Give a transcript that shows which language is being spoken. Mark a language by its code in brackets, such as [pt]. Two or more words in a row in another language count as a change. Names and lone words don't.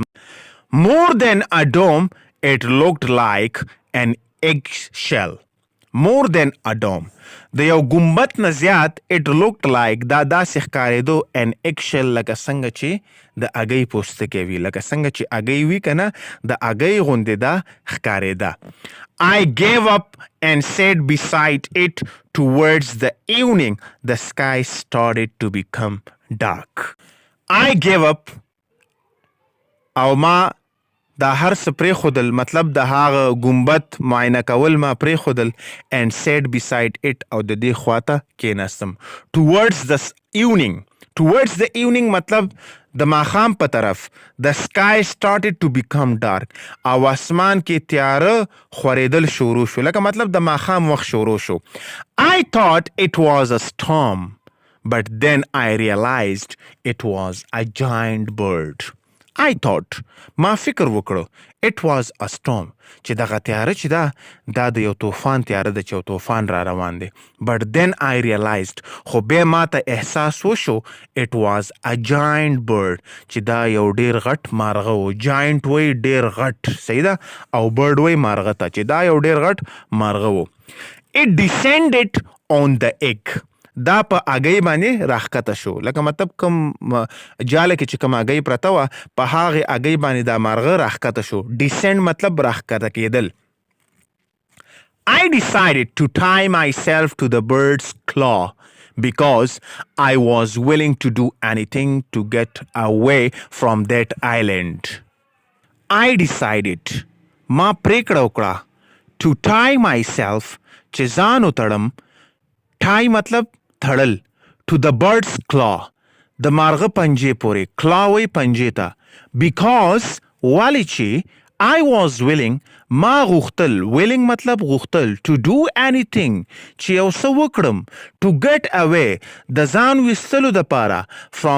[en] More than a dome, it looked like an eggshell. More than a dome. [ps] د یو ګمبد نه زیات [en] it looked like [ps] دا داسې ښکارېدو [en] an eggshell [ps] لکه څنګه چې د هګۍ پوستکی وي، لکه څنګه چې هګۍ وي که نه د هګۍ غوندې دا ښکارېده. [en] I gave up and sat beside it towards the evening. The sky started to become dark. I gave up [ps] او ما دا هر څه پرېښودل، مطلب د هغه ګمبد معاینه کول ما پرېښودل [en] and sat beside it [ps] او د دې خواته کېناستم. [en] towards the evening. towards the evening [ps] مطلب د ماښام په طرف. [en] the sky started to become dark [ps] او اسمان کې تیاره خورېدل شروع شو، لکه مطلب د ماښام وخت شروع شو. [en] I thought it was a storm but then I realized it was a giant bird. I thought [ps] ما فکر وکړو [en] it was a storm [ps] چې دغه تیاره چې دا د یو طوفان تیاره ده چې یو طوفان را روان دی [en] but then I realized [ps] خو بیا ما ته احساس وشو [en] it was a giant bird [ps] چې دا یو ډیر غټ مارغه و giant وی ډیر غټ صحیح ده او bird وی مارغه ته چې دا یو ډیر غټ مارغه و [en] it descended on the egg [ps] دا په اګۍ باندې راښکته شو لکه مطلب کوم جاله کې چې کوم اګۍ پرته وه په هغې اګۍ باندې دا مارغه راښکته شو descend مطلب راښکته کېدل [en] I decided to tie myself to the bird's claw because I was willing to do anything to get away from that island. I decided [ps] ما پریکړه وکړه [en] to tie myself [ps] چې ځان وتړم tie مطلب تړل [en] to the bird's claw [ps] د مارغه پنجې پورې claw وی پنجې ته because والی چې I [en] was willing [ps] ما غوښتل willing مطلب غوښتل [en] to do anything [ps] چې یو څه وکړم [en] to get away [ps] د ځان ویستلو دپاره from